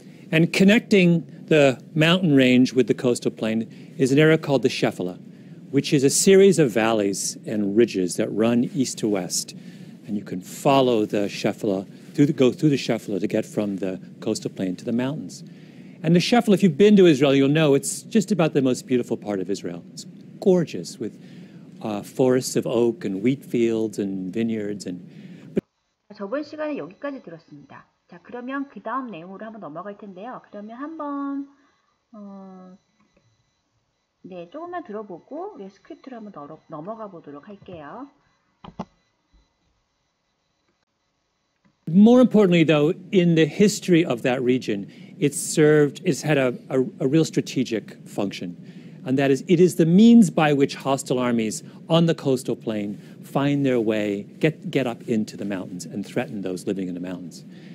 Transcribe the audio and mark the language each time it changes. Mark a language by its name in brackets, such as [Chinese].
[English] And connecting the mountain range with the coastal plain is an area called the Shephelah, which is a series of valleys and ridges that run east to west. And you can follow the Shephelah go through the Shephelah to get from the coastal plain to the mountains. And the Shephelah, if you've been to Israel, you'll know it's just about the most beautiful part of Israel. It's gorgeous with forests of oak and wheat fields and vineyards. [Korean] 저번 시간에 여기까지 들었습니다. 자, 그러면 그 다음 내용으로 한번 넘어갈 텐데요. 그러면 한번 네, 조금만 들어보고 우리 스크립트로 한번 넘어가 보도록 할게요. [English] More importantly, though, in the history of that region, it's had a real strategic function. And that is, it is the means by which hostile armies on the coastal plain find their way, get up into the mountains and threaten those living in the mountains.